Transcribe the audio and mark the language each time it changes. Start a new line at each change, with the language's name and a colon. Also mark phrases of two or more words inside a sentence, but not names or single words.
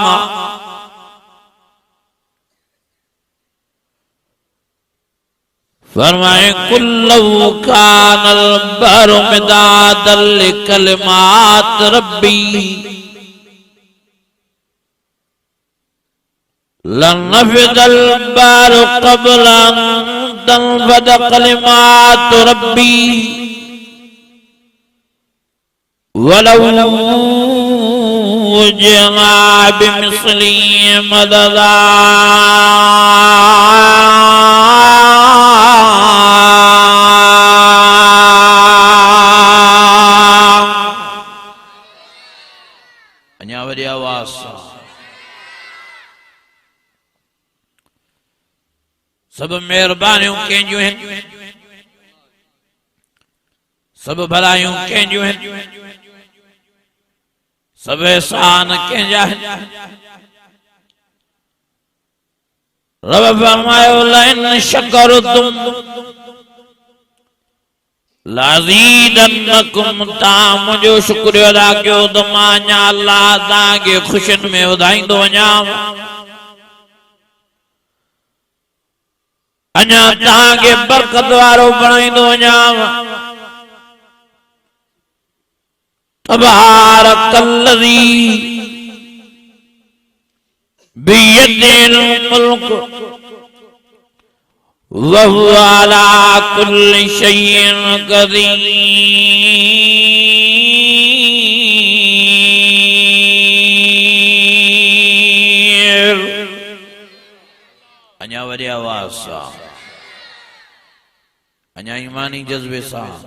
Arabic: फरमाए قل لو كان البحر مدادا لكلمات ربي لنفد البحر قبل أن تنفد كلمات ربي ولو جئنا بمثله مددا
Sindhi: अञा वरी आवाज़ सां सब मेहरबानियों कंहिंजियूं आहिनि सब भलायूं कंहिंजियूं आहिनि सब एहसान कंहिंजा आहिनि रब फरमायो
Arabic: لئن شكرتم
Sindhi: लाज़ीदन्नकुम ता मुंहिंजो शुक्रिया अदा कयो त मां अञा अल्लाह तव्हांखे ख़ुशियुनि में वधाईंदो वञा अञा तव्हांखे बरकत वारो बणाईंदो वञा
Arabic: تبارك الذي بيده الملك وهو على كل شيء قدير
Sindhi: अञा वरी आवाज़ सां अञा ईमानी जज्बे सां